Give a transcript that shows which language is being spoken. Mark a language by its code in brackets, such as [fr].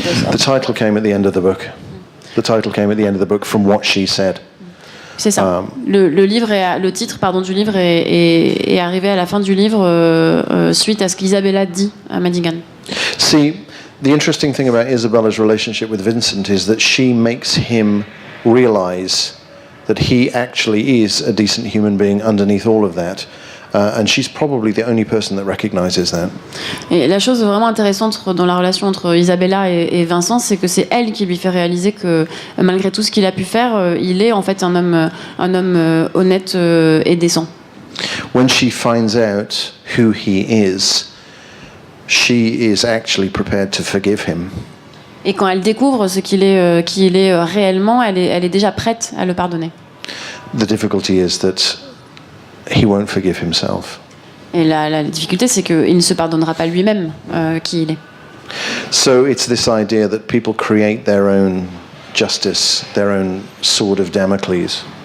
[en] The title came at the end of the book. The title came at the end of the book from what she said. [fr] C'est ça. Le titre du livre est arrivé à la fin du livre suite à ce qu'Isabella dit à Madigan. [en] See, the interesting thing about Isabella's relationship with Vincent is that she makes him realize that he actually is a decent human being underneath all of that. And she's probably the only person that recognizes that. [fr] Et la chose vraiment intéressante dans la relation entre Isabella et Vincent, c'est que c'est elle qui lui fait réaliser que malgré tout ce qu'il a pu faire, il est en fait un homme honnête et décent. [en] When she finds out who he is, she is actually prepared to forgive him. [fr] Et quand elle découvre ce qu'il est réellement, elle est déjà prête à le pardonner. [en] The difficulty is that he won't forgive himself. [fr] Et la difficulté, c'est qu'il ne se pardonnera pas lui-même qui il est. [en] So it's this idea that people create their own justice, their own sword of Damocles.